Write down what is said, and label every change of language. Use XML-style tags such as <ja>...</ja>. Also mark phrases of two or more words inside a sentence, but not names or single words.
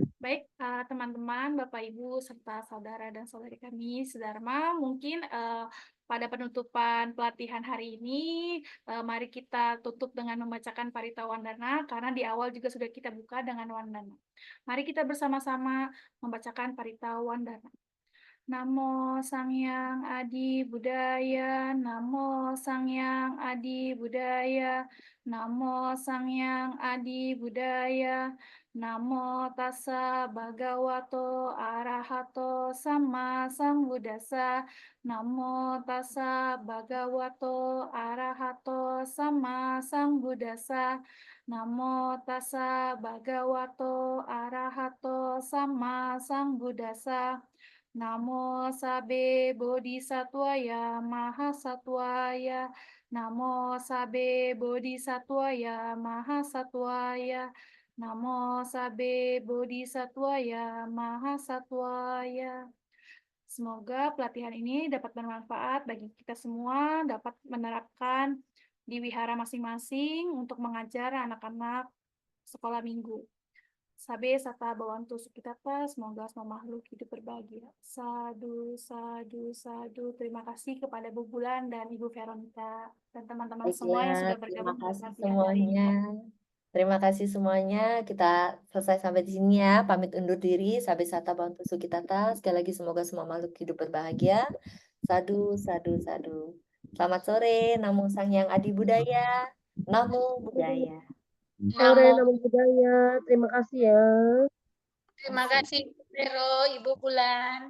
<id>Baik, teman-teman, Bapak Ibu serta saudara dan saudari kami sedharma, mungkin pada penutupan pelatihan hari ini, mari kita tutup dengan membacakan Parita Wandana karena di awal juga sudah kita buka dengan Wandana. Mari kita bersama-sama membacakan Parita Wandana.</id> <pi>Namo Sangyang Adi Budaya, Namo Sangyang Adi Budaya, Namo Sangyang Adi Budaya, Namo Tassa Bhagavato Arahato Sama Sambuddhassa, Namo Tassa Bhagavato Arahato Sama Sambuddhassa, Namo Tassa Bhagavato Arahato Sama Sambuddhassa. Namo Sabe Bodhisattvaya Mahasattvaya, Namo Sabe Bodhisattvaya Mahasattvaya, Namo Sabe Bodhisattvaya Mahasattvaya.</pi> <id>Semoga pelatihan ini dapat bermanfaat bagi kita semua, dapat menerapkan di wihara masing-masing untuk mengajar anak-anak sekolah minggu.</id> <pi>Sabe sata bawantu sukitata,</pi> <id>semoga semua makhluk hidup berbahagia.</id> <pi>Sadu, sadu, sadu.</pi> <id>Terima kasih kepada Bu Bulan dan Ibu Veronica dan teman-teman semua yang sudah Baiklah, terima bergabung di kasih pelatihan hari ini. semuanya. Terima kasih semuanya. Kita selesai sampai di sini ya. Pamit undur diri.</id> <pi>Sabe sata bawantu sukitata.</pi> <id>Sekali lagi semoga semua makhluk hidup berbahagia.</id> <pi>Sadu, sadu, sadu.</pi> <id>Selamat sore.</id> <pi>Namo Sangyang Adi Budaya. Namo Buddhaya. Sore, Namo Buddhaya.</pi> <id>Terima kasih ya. Terima kasih, Vero, Ibu Bulan.</id>